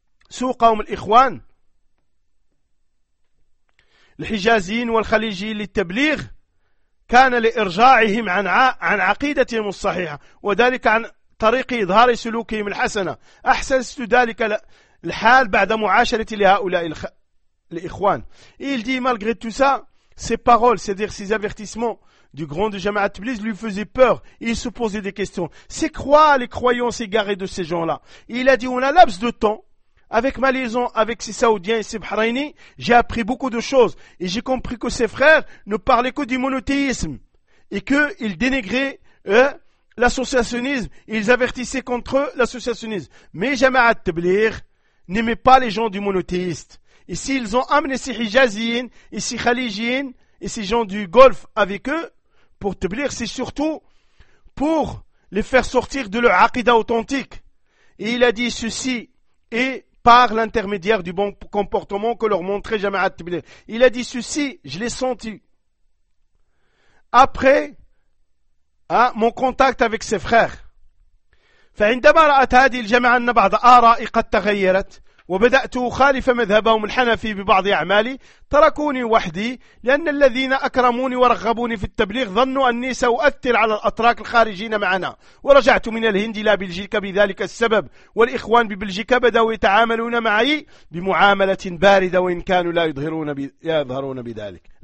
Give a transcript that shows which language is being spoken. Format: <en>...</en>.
<ar>سوقهم الإخوان الحجازيين والخليجيين للتبليغ كان لإرجاعهم عن عقيدتهم الصحيحة، وذلك عن طريق إظهار سلوكهم الحسنة. أحسست ذلك الحال بعد معاشرتي لهؤلاء الإخوان.</ar> <fr>Il dit malgré tout ça, ces paroles, c'est-à-dire ces avertissements du grand de Jamaa Tbilis lui faisaient peur. Il se posait des questions. C'est quoi les croyances égarées de ces gens-là? Il a dit on a laps de temps. Avec ma liaison avec ces Saoudiens et ces Bahreïniens, j'ai appris beaucoup de choses et j'ai compris que ces frères ne parlaient que du monothéisme et qu'ils dénigraient l'associationnisme, ils avertissaient contre eux, l'associationnisme. Mais Jama'at Tabligh n'aimait pas les gens du monothéiste. Et s'ils ont amené ces Hijaziens et ces Khalijiens et ces gens du Golfe avec eux pour Tabligh, c'est surtout pour les faire sortir de leur aqida authentique. Et il a dit ceci et par l'intermédiaire du bon comportement que leur montrait Jama'at Tabligh. Il a dit ceci, je l'ai senti. Après mon contact avec ses frères.</fr> <ar>فعندما رأت هذه الجماعة أن بعض آرائها قد تغيرت وبدأت أخالف مذهبهم الحنفي ببعض أعمالي، تركوني وحدي لأن الذين أكرموني ورغبوني في التبليغ ظنوا أني سأؤثر على الأتراك الخارجين معنا، ورجعت من الهند إلى بلجيكا بذلك السبب، والإخوان ببلجيكا بدأوا يتعاملون معي بمعاملة باردة وإن كانوا لا يظهرون بذلك.</ar>